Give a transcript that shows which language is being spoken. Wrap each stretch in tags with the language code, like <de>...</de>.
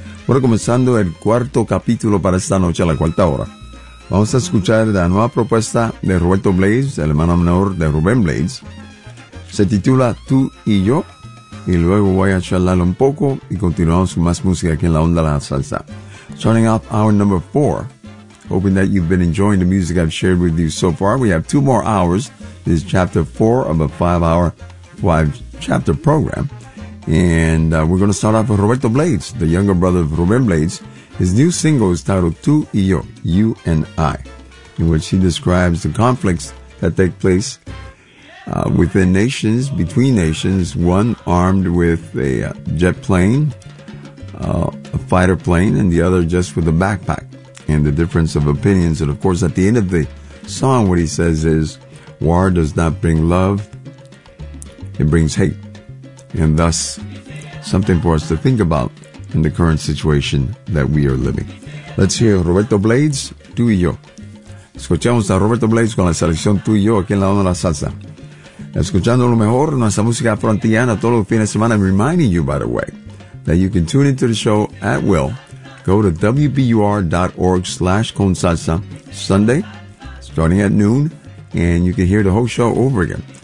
<es>Bueno, comenzando el cuarto capítulo para esta noche, a la cuarta hora, vamos a escuchar la nueva propuesta de Roberto Blades, el hermano menor de Rubén Blades. Se titula Tú y Yo, y luego voy a charlarlo un poco y continuamos con más música aquí en la onda la salsa.</es> <en>Starting off hour number 4, hoping that you've been enjoying the music I've shared with you so far. We have two more hours. This is chapter 4 of a 5-hour, 5-chapter program. And we're going to start off with Roberto Blades, the younger brother of Rubén Blades. His new single is titled Tú y Yo, You and I, in which he describes the conflicts that take place within nations, between nations, one armed with a jet plane, a fighter plane, and the other just with a backpack, and the difference of opinions. And of course, at the end of the song, what he says is, war does not bring love, it brings hate. And thus, something for us to think about in the current situation that we are living. Let's hear Roberto Blades, Tú y Yo.</en> <es>Escuchamos a Roberto Blades con la selección Tú y Yo aquí en la onda de la salsa. Escuchando lo mejor, nuestra música afroantillana todos los fines de semana.</es> <en>I'm reminding you, by the way, that you can tune into the show at will. Go to wbur.org/consalsa Sunday, starting at noon, and you can hear the whole show over again.</en>